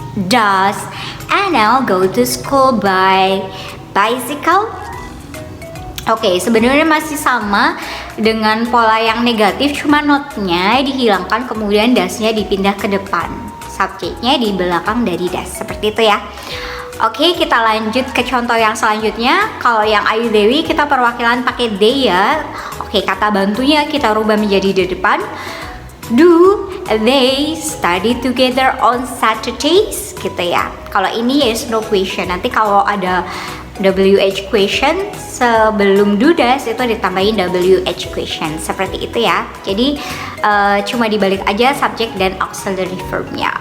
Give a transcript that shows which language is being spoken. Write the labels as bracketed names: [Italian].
[English] Does Anna go to school by bicycle? [Indonesian] Oke, sebenarnya masih sama dengan pola yang negatif, cuma notnya dihilangkan kemudian dasnya dipindah ke depan, subjeknya di belakang dari das, seperti itu ya. Oke, kita lanjut ke contoh yang selanjutnya. Kalau yang Ayu Dewi kita perwakilan pakai they ya. Oke, kata bantunya kita rubah menjadi di depan. [English] Do they study together on Saturdays? [Indonesian] Gitu ya. Kalau ini yes no question. Nanti kalau ada WH question sebelum do das itu ditambahin WH question seperti itu ya. Jadi cuma dibalik aja subjek dan auxiliary verbnya.